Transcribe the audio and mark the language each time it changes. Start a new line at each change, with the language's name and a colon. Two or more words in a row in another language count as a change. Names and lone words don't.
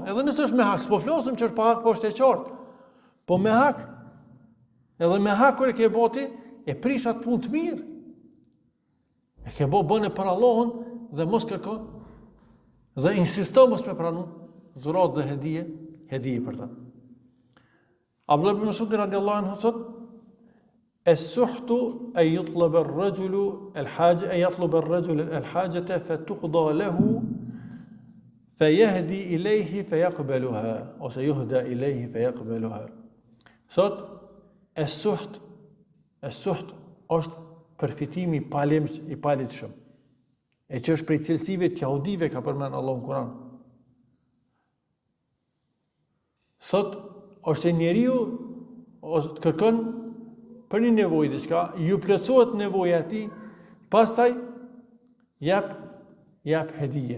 Albanian: Edhe nëse është me hak, s'po flosëm që është pa hak, po është e qartë. Po me hak, edhe me hak kur e ke bo ti, e prish atë punë të mirë. E ke bo bëne për Allahun dhe mos kërko, dhe insisto mos me pranu, dhurat dhe hedije për ta.
Arabic: Abdullah ibn Mas'ud رضي الله عنه thot, السحت أن يطلب الرجل الحاجة أن يطلب الرجل الحاجة فتقضى له فيهدي إليه فيقبلها أو سيهدى إليه فيقبلها.
Albanian: Sot السحت është përfitimi i palitshëm, e që është prej cilësive të jahudive ka përmend Allahu në Kur'an. Sot është njeriu të kërkon për një nevojë diçka, ju plotësohet nevoja e tij, pastaj jap hedije.